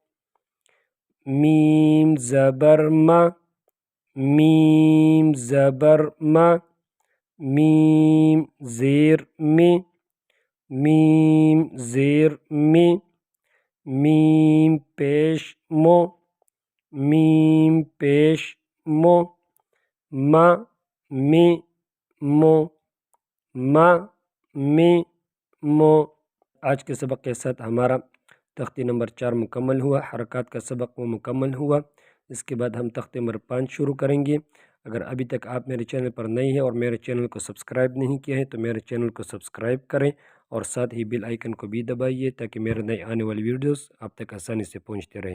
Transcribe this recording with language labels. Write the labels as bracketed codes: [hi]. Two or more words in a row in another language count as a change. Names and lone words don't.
[ur] میم زبر ما، میم زبر ما، میم زیر می، میم زیر می، میم پیش مو، میم پیش مو، ما می مو، ما می مو۔ آج کے سبق کے ساتھ ہمارا تختی نمبر 4 مکمل ہوا، حرکات کا سبق وہ مکمل ہوا۔ اس کے بعد ہم تختی نمبر 5 شروع کریں گے۔ اگر ابھی تک آپ میرے چینل پر نئے ہیں اور میرے چینل کو سبسکرائب نہیں کیا ہے تو میرے چینل کو سبسکرائب کریں اور ساتھ ہی بیل آئیکن کو بھی دبائیے تاکہ میرے نئے آنے والی ویڈیوز آپ تک آسانی سے پہنچتے رہیں۔